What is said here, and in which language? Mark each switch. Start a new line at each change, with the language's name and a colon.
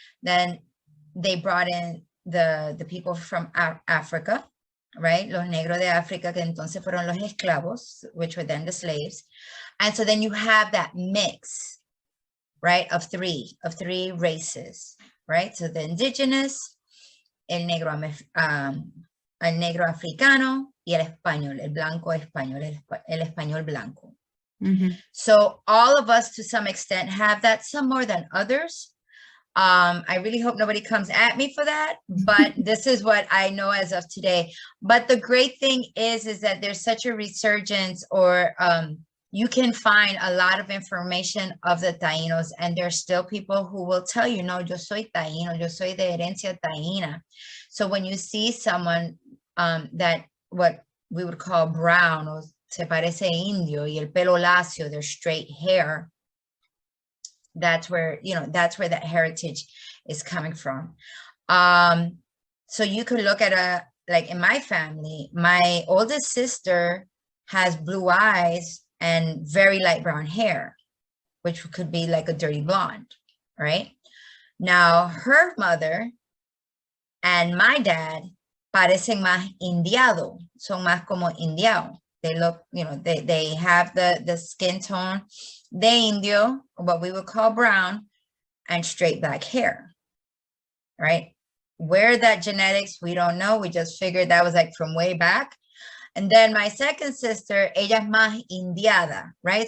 English: Then they brought in the people from Africa, right?
Spanish: Los negros de África, que entonces fueron los esclavos,
English: which were then the slaves. And so then you have that mix, right, of three races, right? So the indigenous,
Spanish: el negro africano, y el español, el blanco español, el español blanco.
English: So all of us to some extent have that, some more than others. I really hope nobody comes at me for that, but this is what I know as of today. But the great thing is that there's such a resurgence, or you can find a lot of information of the Tainos, and there's still people who will tell you,
Spanish: no, yo soy Taino, yo soy de herencia taína.
English: So when you see someone that what we would call brown, or
Spanish: se parece indio, y el pelo lacio,
English: their straight hair, that's where, you know, that's where that heritage is coming from. So you could look at like in my family, my oldest sister has blue eyes and very light brown hair, which could be like a dirty blonde, right? Now her mother and my dad
Spanish: parecen más indiado, son más como indiao.
English: They look, you know, they have the skin tone
Spanish: de indio,
English: what we would call brown, and straight black hair, right? Where that genetics, we don't know. We just figured that was like from way back. And then my second sister,
Spanish: ella es más indiada,
English: right?